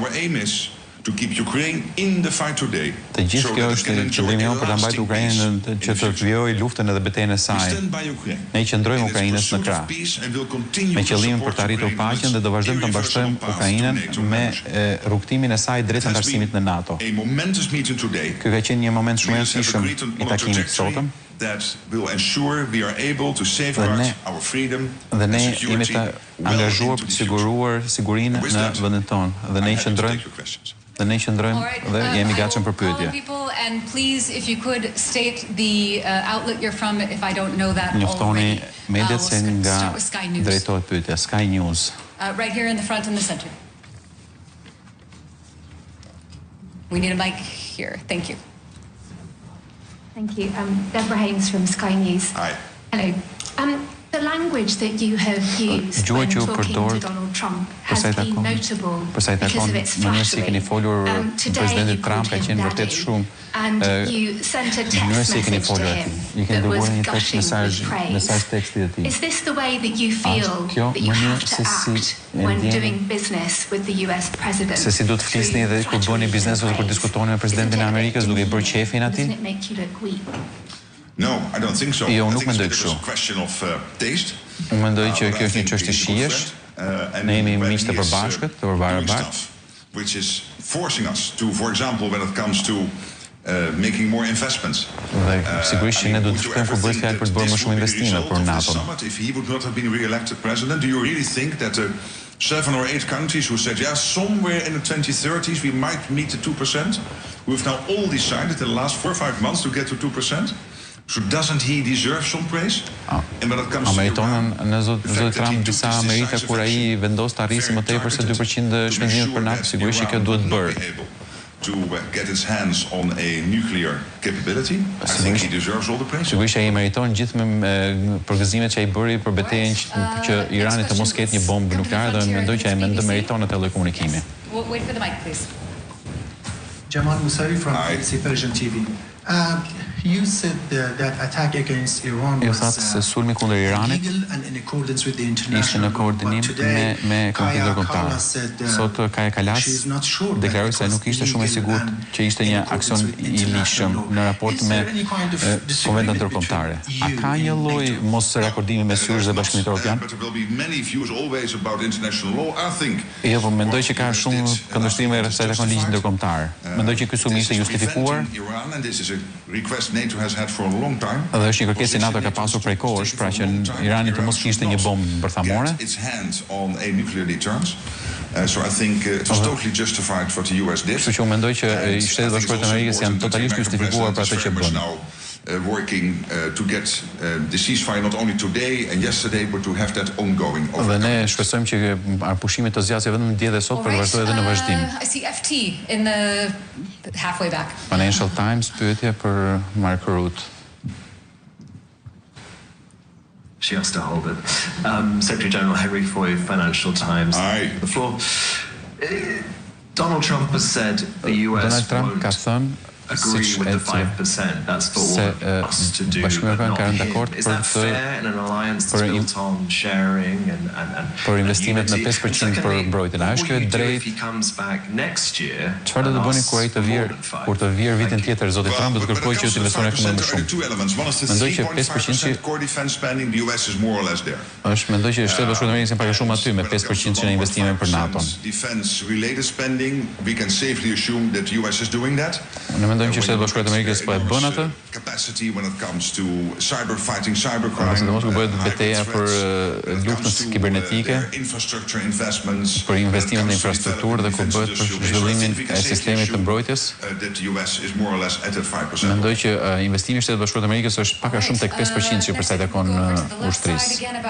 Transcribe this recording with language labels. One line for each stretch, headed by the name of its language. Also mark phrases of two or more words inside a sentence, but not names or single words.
Albanian: Të gjithë kjo është qëllimi jonë për ta mbajtur Ukrainën që të vijojë luftën edhe betejën e saj. Ne qëndrojmë Ukrainës në krah, me qëllimin për të arritur paqen dhe do vazhdojmë të mbështetojmë Ukrainën me rrugtimin e saj drejt antarësimit në NATO. Ky ka qenë një moment shumë I rëndësishëm I takimit të sotëm.
English: That will ensure we are able to safeguard our freedom and security.
Albanian: Dhe ne jemi të angazhuar për të siguruar sigurinë në vendin tonë. Dhe ne qëndrojmë dhe jemi gatshëm për pyetje.
English: And please, if you could state the outlet you're from, if I don't know that already.
Albanian: Njoftoni mediat se nga drejtohet pyetja.
English: Sky News. Right here in the front and the center. We need a mic here. Thank you. Thank you. Deborah Haynes from Sky News. Hi. Hello. The language that you have used when talking to Donald Trump has been notable because of its flattery. Today you called him daddy, and you sent a text message to him that was gushing with praise. Is this the way that you feel that you have to act when doing business with the US president?
Albanian: Se si do të flisni dhe kur bëni biznes ose kur diskutoni me presidentin e Amerikës duke I bërë qefin atij?
English: Doesn't it make you look weak? No, I don't think so.
Albanian: Jo, nuk mendoj kështu. Unë mendoj që kjo është një çështje shijesh. Ne jemi miq të përbashkët, të barabartë.
English: Which is forcing us to, for example, when it comes to making more investments.
Albanian: Sigurisht që ne do të shkojmë kur bëhet fjalë për të bërë më shumë investime për NATO.
English: If he would not have been re-elected president, do you really think that 7 or 8 countries who said, yeah, somewhere in the 2030s we might meet the 2%? We've now all decided in the last 4 or 5 months to get to 2%. So doesn't he deserve some praise?
Albanian: Meriton në zot Trump disa merita kur ai vendos të arrisë më tepër se 2% shpenzimet për NATO, sigurisht që kjo duhet bërë.
English: To get his hands on a nuclear capability, I think he deserves all the praise.
Albanian: Sigurisht ai meriton gjithë me përgëzimet që ai bëri për betejën që Irani të mos ketë një bombë nukleare dhe mendoj që ai meriton atë lloj komunikimi.
English: Wait for the mic, please. Jamal Musari from Syri Televizion TV. You said that attack against Iran was illegal and in accordance with the international law. But today, Kaya Kala said she's not sure that it was illegal and
Albanian: që ishte një aksion i ligjshëm në raport me konventet ndërkombëtare. A ka një lloj mos rakordimi mes Syrisë dhe Bashkimit Evropian? Jo, po mendoj që ka shumë këndvështrime rreth takon ligjit ndërkombëtar. Mendoj që ky sulm ishte justifikuar.
English: NATO has had for a long time.
Albanian: Dhe është një kërkesë që NATO ka pasur prej kohësh, pra që Irani të mos kishte një bombë bërthamore.
English: Its hands on a nuclear deterrence. So I think it was totally justified what the US did.
Albanian: Kështu që unë mendoj që Shtetet Bashkuara të Amerikës janë totalisht justifikuar për atë që bën.
English: Working to get the ceasefire not only today and yesterday but to have that ongoing.
Albanian: Dhe ne shpresojmë që pushimet të zgjasë vetëm dje dhe sot për të vazhduar edhe në vazhdim.
English: I see FT in the halfway back.
Albanian: Financial Times pyetje për Mark Rutte.
English: She has to hold it. Secretary General Henry Foy, Financial Times. The floor. Donald Trump has said the US won't agree with the 5%. That's for all of us to do, but not him. Is that fair in an alliance that's built on sharing and
Albanian: investimet në 5% për mbrojtjen? A është kjo e drejtë?
English: If he comes back next year,
Albanian: çfarë do të bëni kur të vijë vitin tjetër zoti Trump do të kërkojë që të investojnë akoma më shumë? Mendoj që 5%
English: core defense spending the US is more or less there.
Albanian: Është mendoj që Shtetet Bashkuara të Amerikës janë pak a shumë aty me 5% që në investime për NATO.
English: Defense related spending, we can safely assume that the US is doing that.
Albanian: Mendojmë që Shtetet Bashkuara të Amerikës po e bën atë.
English: Capacity when it comes to cyber fighting, cybercrime.
Albanian: Sidomos kur bëhet betejë për luftën kibernetike,
English: infrastructure investments,
Albanian: për investimet në infrastrukturë dhe kur bëhet për zhvillimin e sistemit të mbrojtjes.
English: That the US is more or less at 5%.
Albanian: Mendoj që investimi i Shtetit Bashkuar të Amerikës është pak a shumë tek 5% që për sa i takon ushtrisë.